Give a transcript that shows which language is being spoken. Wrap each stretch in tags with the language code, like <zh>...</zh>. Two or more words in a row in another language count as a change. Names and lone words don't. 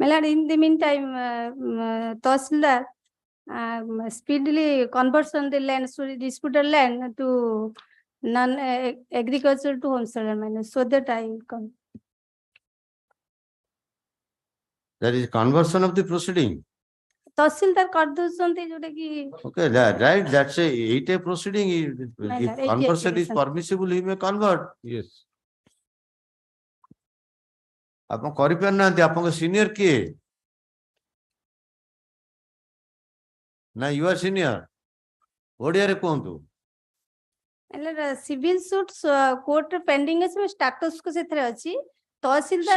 <en>My lord, in the meantime, Tahsildar speedily conversion the land, so disputed land to non-agricultural to homestead land, so that I come. That is conversion of the proceeding.</en> <or>Tahsildar କରିଦଉଛନ୍ତି ଯୋଉଟା କି</or> <en>Okay, right. That's a 8A proceeding. If conversion is permissible, he may convert. Yes.</en> <or>ଆପଣ କରିପାରୁନାହାନ୍ତି ଆପଣଙ୍କ ସିନିୟର କିଏ?</or> <en>ନା you are senior?</en> <or>ଓଡ଼ିଆରେ କୁହନ୍ତୁ।</or> <en>civil suit court</en> <or>ପେଣ୍ଡିଂ ଅଛି ଷ୍ଟାଟସ୍ କୁ ସେଥିରେ ଅଛି ତହସିଲଦାର</or>